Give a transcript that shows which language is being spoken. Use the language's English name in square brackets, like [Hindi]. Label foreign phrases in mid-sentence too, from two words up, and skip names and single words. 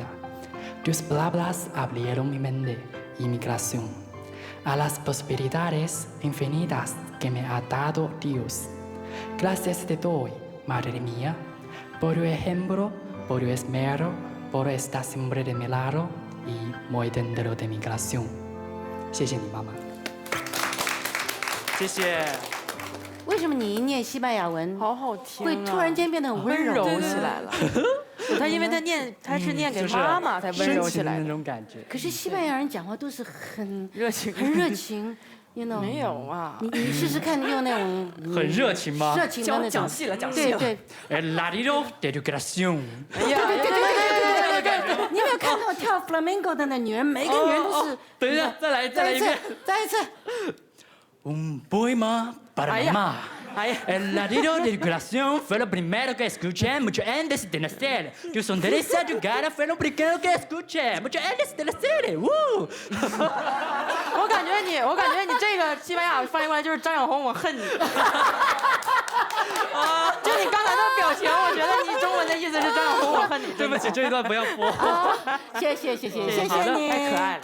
[Spanish] Tus palabras abrieron mi mente y mi corazón a las posibilidades infinitas que me ha dado Dios. Gracias te doy, Madre mía, por tu ejemplo, por tu esmero, por estar siempre de mi lado y muy dentro de mi corazón. [Chinese] 谢谢你，妈妈。谢谢。为什么你一念西班牙文，好好听啊，会突然间变得很温柔起来了？他因为他是念给妈妈才温柔起来的那种感觉。可是西班牙人讲话都是很热情，很热情。没有啊，你试试看，用那种很热情吗？热情的那种，讲细了，讲细了。对对。 [Spanish] Latido de tu corazón。 [Chinese] 对对对对对对对。你有没有看到跳 flamenco 的那女人，每个女人都是？等一下，再来一遍，再一次。 [Spanish] Un poema para mamá. El latido de tu corazón fue lo primero que escuché mucho antes de nacer. Tu sonrisa, tu cara fue lo primero que escuché mucho antes de nacer. [Chinese] 我感觉你这个西班牙翻译过来就是张小红，我恨你。就你刚才的表情，我觉得你中文的意思是张小红，我恨你。对不起，这一段不要播。谢谢你，太可爱了，